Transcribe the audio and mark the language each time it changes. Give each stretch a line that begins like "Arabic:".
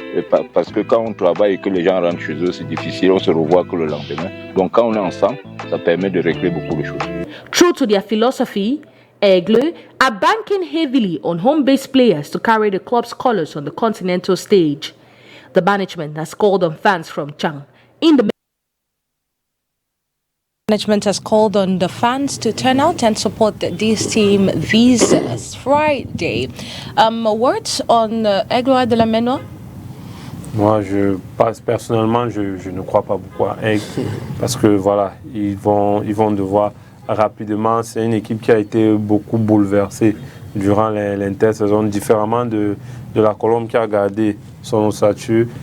French: Et parce que quand on travaille et que les gens rentrent chez eux, c'est difficile, on se revoit que le lendemain. Donc quand on est ensemble, ça permet de régler beaucoup de choses.
English: True to their philosophy, Aigle are banking heavily on home-based players to carry the club's colours on the continental stage. The management has called on fans from Chang. Management has called on the fans to turn out and support this team this Friday. Words on Aigle de la Menoa?
French: Moi, personnellement, je ne crois pas beaucoup à Aigle parce que voilà, ils vont devoir rapidement. C'est une équipe qui a été beaucoup bouleversée durant l'intersaison, différemment de la Colombe qui a gardé son statut.